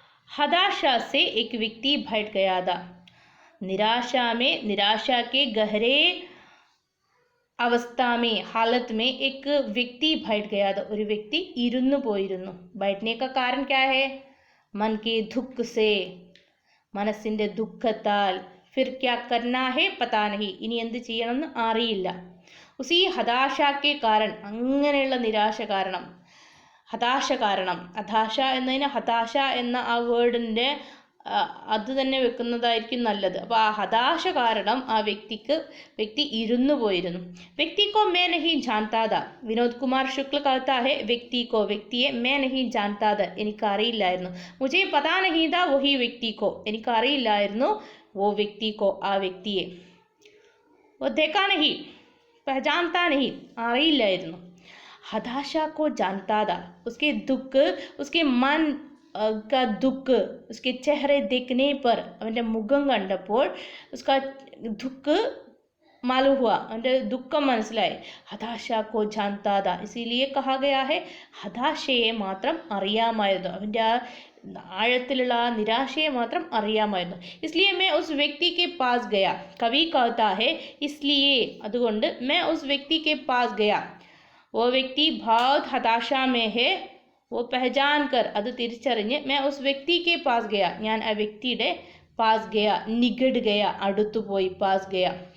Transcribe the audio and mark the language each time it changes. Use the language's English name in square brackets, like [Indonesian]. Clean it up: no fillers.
[Hindi] हताशा से एक व्यक्ति बैठ गया था, निराशा में, निराशा के गहरे अवस्था में, हालत में एक व्यक्ति बैठ गया था, [Malayalam] ഒരു വ്യക്തി ഇരുന്നു പോയിരുന്നു। [Hindi] बैठने का कारण क्या है, मन के दुख से, [Malayalam] മനസ്സിൻ്റെ ദുഃഖത്താൽ, [Hindi] फिर क्या करना है पता नहीं, [Malayalam] ഇനി എന്ത് ചെയ്യണമെന്ന് അറിയില്ല। ഉസി ഹതാശാക്കെ കാരണം, അങ്ങനെയുള്ള നിരാശ കാരണം, ഹതാശ കാരണം, ഹതാശ എന്നതിന് ഹതാശ എന്ന ആ വേർഡിൻ്റെ അത് തന്നെ വെക്കുന്നതായിരിക്കും നല്ലത്। അപ്പോൾ ആ ഹതാശ കാരണം ആ വ്യക്തി ഇരുന്നു പോയിരുന്നു। [Hindi] വ്യക്തി को मैं नहीं जानता था, विनोद कुमार शुक्ल कहता है व्यक्ति को, വ്യക്തിയെ मैं नहीं जानता था, [Malayalam] എനിക്കറിയില്ലായിരുന്നു, [Hindi] मुझे पता नहीं था वही व्यक्ति को, എനിക്കറിയില്ലായിരുന്നു वो व्यक्ति को, [Malayalam] ആ വ്യക്തിയെ, [Hindi] वो देखा नहीं, पहचानता नहीं, അറിയില്ലായിരുന്നു। हताशा को जानता था, उसके दुख, उसके मन का दुख, उसके चेहरे देखने पर, [Malayalam] അവൻ്റെ മുഖം കണ്ടപ്പോൾ [Hindi] उसका दुख मालूम हुआ, [Malayalam] അവൻ്റെ ദുഃഖം മനസ്സിലായി। [Hindi] हताशा को जानता था, इसीलिए कहा गया है [Malayalam] ഹതാശയെ മാത്രം അറിയാമായിരുന്നു, അവൻ്റെ ആ ആഴത്തിലുള്ള ആ നിരാശയെ മാത്രം അറിയാമായിരുന്നു। [Hindi] इसलिए मैं उस व्यक्ति के पास गया, कवि कहता है इसलिए, അതുകൊണ്ട് मैं उस व्यक्ति के पास गया, वो व्यक्ति बहुत हताशा में है, वो पहचान कर, [Malayalam] അത് തിരിച്ചറിഞ്ഞ്, [Hindi] मैं उस व्यक्ति के पास गया, ഞാൻ ആ വ്യക്തിയുടെ पास गया, निकट गया, [Malayalam] അടുത്തുപോയി, [Hindi] पास गया,